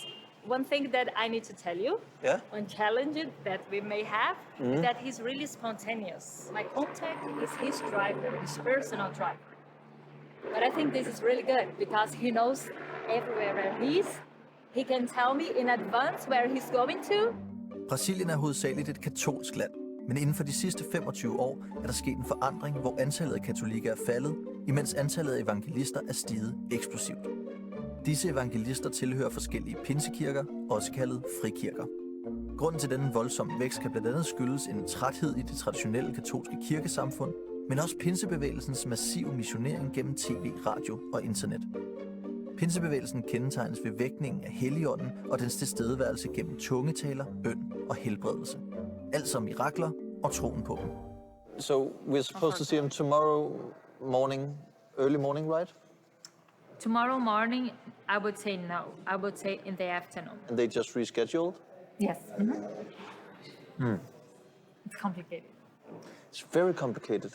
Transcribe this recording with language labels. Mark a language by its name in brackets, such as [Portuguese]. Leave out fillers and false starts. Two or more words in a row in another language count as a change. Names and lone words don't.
[English] One thing that I need to tell you, one challenge that we may have, is that he's really spontaneous. My contact is his driver, his personal driver. But I think this is really good because he knows everywhere where he is. He can tell me in advance where he's going to. [Danish] Brasilien er hovedsageligt et katolsk land, men inden for de sidste 25 år er der sket en forandring, hvor antallet af katolikker er faldet, imens antallet af evangelister er steget eksplosivt. Disse evangelister tilhører forskellige pinsekirker, også kaldet frikirker. Grunden til denne voldsomme vækst kan blandt andet skyldes en træthed i det traditionelle katolske kirkesamfund, men også pinsebevægelsens massive missionering gennem tv, radio og internet. Pinsebevægelsen kendetegnes ved vækningen af Helligånden og dens tilstedeværelse gennem tungetaler, bøn og helbredelse. Alt som mirakler og troen på dem. [English] So we're supposed to see him tomorrow morning, early morning, right? Tomorrow morning, I would say no. I would say in the afternoon. And they just rescheduled? Yes. It's complicated. It's very complicated.